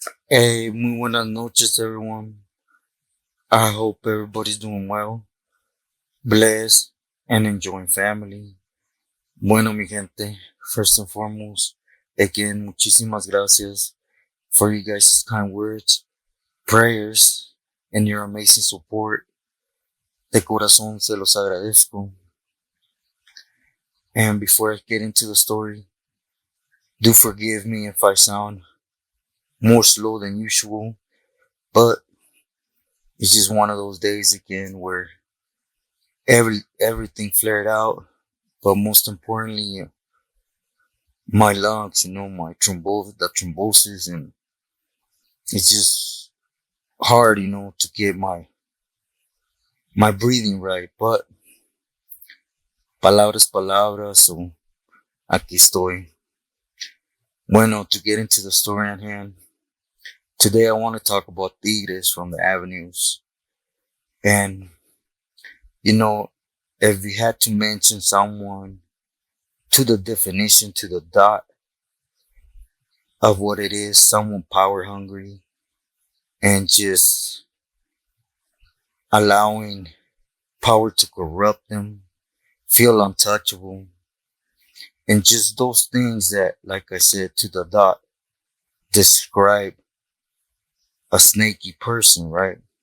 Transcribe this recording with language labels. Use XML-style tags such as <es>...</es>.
<en>Hey,</en> <es>muy buenas noches,</es> <en>everyone. I hope everybody's doing well, blessed, and enjoying family.</en> <es>Bueno, mi gente,</es> <en>first and foremost, again,</en> <es>muchísimas gracias</es> <en>for you guys' kind words, prayers, and your amazing support.</en> <es>De corazón se los agradezco.</es> <en>And before I get into the story, do forgive me if I sound more slow than usual, but it's just one of those days again where everything flared out. But most importantly, my lungs, my the thrombosis, and it's just hard, to get my breathing right. But</en> <es>palabras, palabras,</es> <en>so</en> <es>aquí estoy. Bueno,</es> <en>to get into the story at hand, today I want to talk about tigres from the avenues. And, you know, if we had to mention someone to the definition, to the dot of what it is, someone power hungry and just allowing power to corrupt them, feel untouchable, and just those things that, like I said, to the dot, describe a snaky person, right?</en>